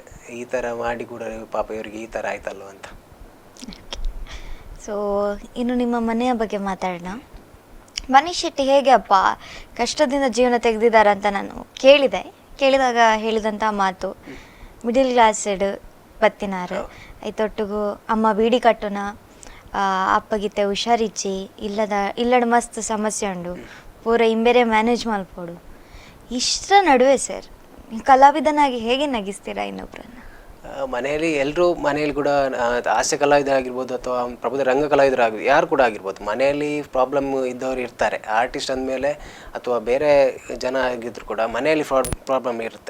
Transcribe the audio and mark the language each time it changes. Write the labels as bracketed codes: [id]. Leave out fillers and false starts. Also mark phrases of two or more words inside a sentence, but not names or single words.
[kn] ಈ ಥರ ಮಾಡಿ ಕೂಡ ಪಾಪ ಇವರಿಗೆ ಈ ಥರ ಆಯ್ತಲ್ವ ಅಂತ. ಸೊ ಇನ್ನು ನಿಮ್ಮ ಮನೆಯ ಬಗ್ಗೆ ಮಾತಾಡೋಣ. ಮನೀಶ್ ಶೆಟ್ಟಿ ಹೇಗೆ ಅಪ್ಪ ಕಷ್ಟದಿಂದ ಜೀವನ ತೆಗೆದಿದ್ದಾರೆ ಅಂತ ನಾನು ಕೇಳಿದಾಗ ಹೇಳಿದಂಥ ಮಾತು, [tcy] ಮಿಡಿಲ್ ಕ್ಲಾಸೆಡ್ ಬತ್ತಿನಾರು ಐತೊಟ್ಟಿಗೂ ಅಮ್ಮ ಬೀಡಿ ಕಟ್ಟುನ, ಅಪ್ಪಗಿತ್ತೆ ಹುಷಾರಿಚ್ಚಿ ಇಲ್ಲಡ ಮಸ್ತ್ ಸಮಸ್ಯೆ ಉಂಡು, ಪೂರ ಇಂಬೇರೆ ಮ್ಯಾನೇಜ್ ಮಾಡ್ಕೊಡು. [kn] ಇಷ್ಟರ ನಡುವೆ ಸರ್ ಕಲಾವಿದನಾಗಿ ಹೇಗೆ ನಗಿಸ್ತೀರಾ ಇನ್ನೊಬ್ಬರನ್ನ? ಮನೆಯಲ್ಲಿ ಎಲ್ಲರೂ ಮನೆಯಲ್ಲಿ ಕೂಡ ಹಾಸ್ಯ ಕಲಾವಿದರಾಗಿರ್ಬೋದು ಅಥವಾ ಪ್ರಬುದ್ಧ ರಂಗ ಕಲಾವಿದರಾಗಿ ಯಾರು ಕೂಡ ಆಗಿರ್ಬೋದು, ಮನೆಯಲ್ಲಿ ಪ್ರಾಬ್ಲಮ್ ಇದ್ದವರು ಇರ್ತಾರೆ. ಆರ್ಟಿಸ್ಟ್ ಅಂದಮೇಲೆ ಅಥವಾ ಬೇರೆ ಜನ ಆಗಿದ್ರು ಕೂಡ ಮನೆಯಲ್ಲಿ ಪ್ರಾಬ್ಲಮ್ ಇರುತ್ತೆ.